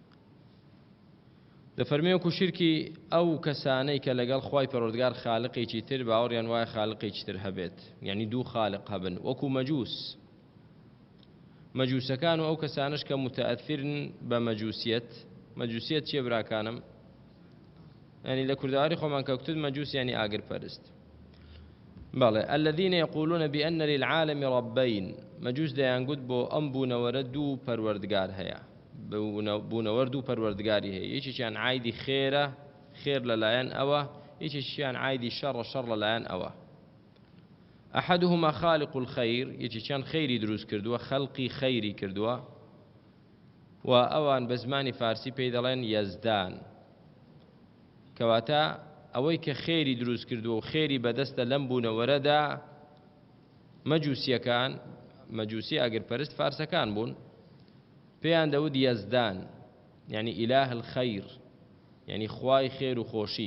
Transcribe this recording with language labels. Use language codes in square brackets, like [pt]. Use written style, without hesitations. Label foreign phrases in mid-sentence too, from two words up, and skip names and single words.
[ckb] دەفەرمێ وەکو شرکی ئەو کەسانەی کە لەگەڵ خوای پەروەردگار خالقێکی تر باوەڕیان وایە خالقێکی تر هەبێت، یعنی دوو خالق هەبن، وەکو مەجووسەکان و ئەو کەسانش کە متەئەثرن بە مەجووسیەت. مەجووسیەت چییە براکانم؟ يعني لكردواري خۆمان کەوتت مەجووس يعني ئاگر پەرست. بەڵێ [ar] الذين يقولون بأن للعالم ربين، [ckb] مەجووس دەیانگوت بۆ ئەم بوونەوەرە دوو پەروەردگار هەیە، بوونەوەر دوو پەروەردگاری هەیە، یەکێکیان عایدی خێرە، خێر لەلایەن ئەوە، یەکێکیان عایدی شەڕە، شەڕ لەلایەن ئەوە. [ar] أحدهما خالق الخير، [ckb] یەکێکیان خەیری دروست کردووە، خەڵقی خەیری کردووە، و ئەوان بە زمانی فارسی پێی دەڵێن یەزدان، کەواتە ئەوەی کە خێری دروست کردووە و خێری بەدەستە لەم بوونەوەرەدا. مەجووسیەکان، مەجووسی ئاگرپەرست فارسەکان بوون، پێیان دەوت یەزدان، یعنی [ar] ئیلاه الخەیر، [ckb] یعنی خوای خێر و خۆشی.